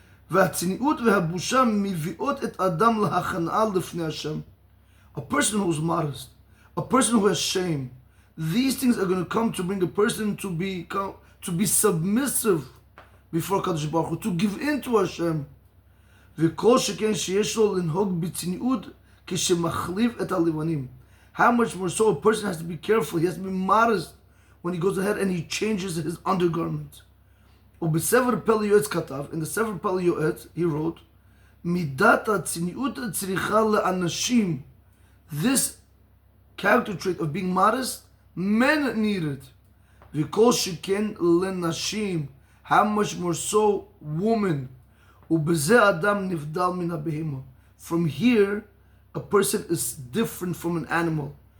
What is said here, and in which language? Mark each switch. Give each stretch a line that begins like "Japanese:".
Hebrew: והצניעות והבושה מביאות את אדם להכנעה לפני השם.
English: A person who's modest, a person who has shame, these things are going to come to bring a person to be submissive before Kadosh Baruch Hu, to give in to Hashem.
Hebrew: וכל שכן שיש לו לנהוג בצניעות כשמחליף את הלבנים.
English: How much more so a person has to be careful, he has to be modest when he goes ahead and he changes his undergarment.
Hebrew: ובספר פלא יועץ כתב,
English: in the
Hebrew: ספר פלא יועץ,
English: he wrote,
Hebrew: מידת הצניעות צריכה לאנשים.
English: This character trait of being modest, men need it.
Hebrew: וכל שכן לנשים,
English: how much more so women.
Hebrew: ובזה אדם נבדל מן הבהמה.
English: From here, a person is different from an animal.